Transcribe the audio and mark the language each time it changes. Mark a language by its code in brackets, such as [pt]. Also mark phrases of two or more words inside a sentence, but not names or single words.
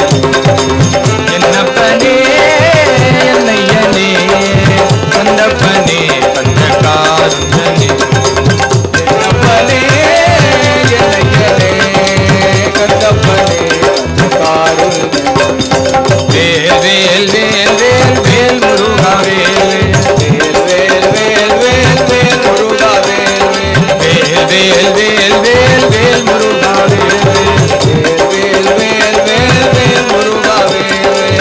[kn] ಎನ್ನಪ್ಪನೇ ಎನ್ನಯ್ಯನೇ ಕಂದಪ್ಪನೇ ಕಂದಕಾರುಣ್ಯನೇ ಎನ್ನಪ್ಪನೇ ಎನ್ನಯ್ಯನೇ ಕಂದಪ್ಪನೇ ಕಂದಕಾರುಣ್ಯನೇ [ta] வேல் வேல் வேல் வேல் வேல் முருகா வேல் வேல் வேல் வேல் வேல் முருகா வேல் வேல் வேல் வேல் வேல் முருகா வேல் வேல் வேல் வேல் வேல் முருகா வேல்